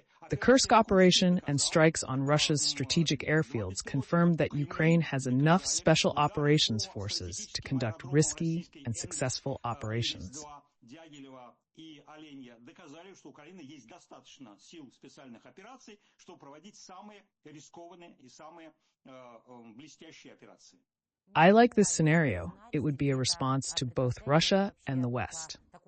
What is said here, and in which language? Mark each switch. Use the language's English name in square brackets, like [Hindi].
[English] The Kursk operation and strikes on Russia's strategic airfields confirmed that Ukraine has enough special operations forces to conduct risky and successful operations. [Russian] И Оленья доказали, что у Украины есть достаточно сил специальных операций, чтобы проводить самые рискованные и самые блестящие операции. [English] I like this scenario. It would be a response to both Russia and the West.